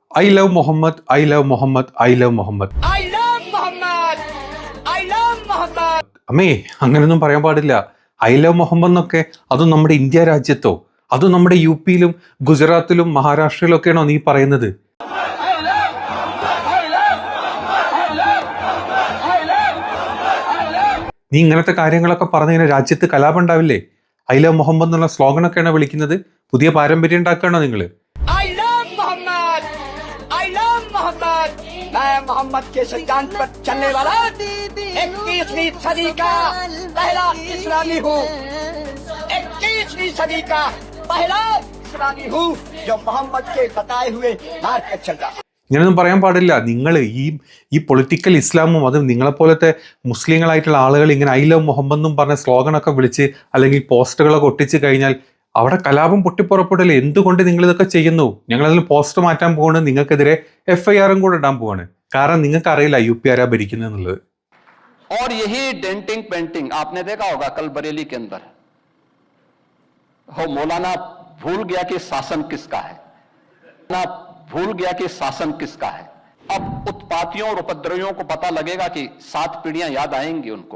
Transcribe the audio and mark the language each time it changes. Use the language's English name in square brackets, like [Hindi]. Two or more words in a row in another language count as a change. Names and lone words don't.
[English] I love Muhammad, I love Muhammad, I love Muhammad. I love Muhammad. I love Muhammad. [Malayalam] അമ്മേ അങ്ങനെയൊന്നും പറയാൻ പാടില്ല. [English] I love Muhammad [Malayalam] എന്നൊക്കെ അതും നമ്മുടെ ഇന്ത്യ രാജ്യത്തോ അതും നമ്മുടെ യു പിയിലും ഗുജറാത്തിലും മഹാരാഷ്ട്രയിലും ഒക്കെയാണോ നീ പറയുന്നത്? നീ ഇങ്ങനത്തെ കാര്യങ്ങളൊക്കെ പറഞ്ഞു കഴിഞ്ഞാൽ രാജ്യത്ത് കലാപം ഉണ്ടാവില്ലേ? [English] I love Muhammad [Malayalam] എന്നുള്ള സ്ലോഗനൊക്കെയാണോ വിളിക്കുന്നത്? പുതിയ പാരമ്പര്യം ഉണ്ടാക്കുകയാണോ നിങ്ങൾ? [English] I love Muhammad. I love Muhammad. [Hindi] मैं मोहम्मद के सिद्धांत पर चलने वाला 21वीं सदी का पहला इस्लामी हूँ। 21वीं सदी का पहला इस्लामी हूँ जो मोहम्मद के बताए हुए मार्ग पर चल रहा। [Malayalam] ഇങ്ങനെയൊന്നും പറയാൻ പാടില്ല. നിങ്ങൾ ഈ പൊളിറ്റിക്കൽ ഇസ്ലാമും അതും നിങ്ങളെപ്പോലത്തെ മുസ്ലിങ്ങളായിട്ടുള്ള ആളുകൾ ഇങ്ങനെ [English] I love Muhammad [Malayalam] എന്നും പറഞ്ഞ സ്ലോഗനൊക്കെ വിളിച്ച് അല്ലെങ്കിൽ പോസ്റ്ററുകളൊക്കെ ഒട്ടിച്ച് കഴിഞ്ഞാൽ അവിടെ കലാപം പൊട്ടിപ്പുറപ്പെടില്ലേ? എന്തുകൊണ്ട് നിങ്ങൾ ഇതൊക്കെ ചെയ്യുന്നു? ഞങ്ങളതിൽ പോസ്റ്റർ മാറ്റാൻ പോവാണ്, നിങ്ങൾക്കെതിരെ FIR കൂടെ ഇടാൻ പോവാണ്. കാരണം നിങ്ങൾക്ക് അറിയില്ല UP ആരാ ഭരിക്കുന്നത് എന്നുള്ളത്. [Hindi] और यही [English] denting painting [Hindi] आपने देखा होगा कल बरेली के अंदर हो मौलाना भूल गया कि शासन किसका है, ना भूल गया कि शासन किसका है। अब उत्पातियों और उपद्रवियों को पता लगेगा कि 7 पीढ़ियां याद आएंगी उनको।